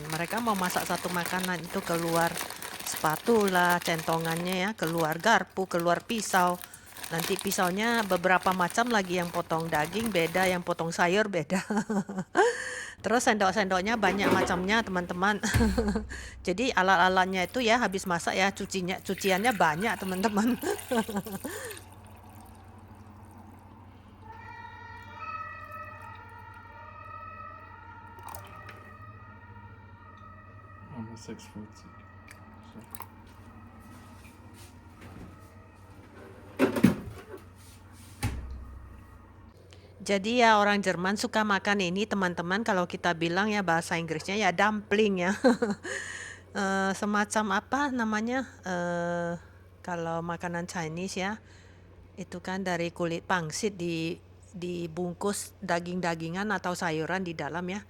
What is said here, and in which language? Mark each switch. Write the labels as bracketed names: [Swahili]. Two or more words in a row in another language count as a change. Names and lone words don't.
[Indonesian] Mereka mau masak satu makanan itu keluar spatula, centongannya ya, keluar garpu, keluar pisau. Nanti pisaunya beberapa macam lagi, yang potong daging beda, yang potong sayur beda. Terus sendok-sendoknya banyak macamnya teman-teman. Jadi alat-alatnya itu ya habis masak ya cuciannya banyak teman-teman. [German] Haben wir 6,50. So. [Indonesian] Jadi ya orang Jerman suka makan ini teman-teman. Kalau kita bilang ya bahasa Inggrisnya ya dumpling ya. Semacam apa namanya, kalau makanan Chinese ya itu kan dari kulit pangsit dibungkus daging-dagingan atau sayuran di dalam ya.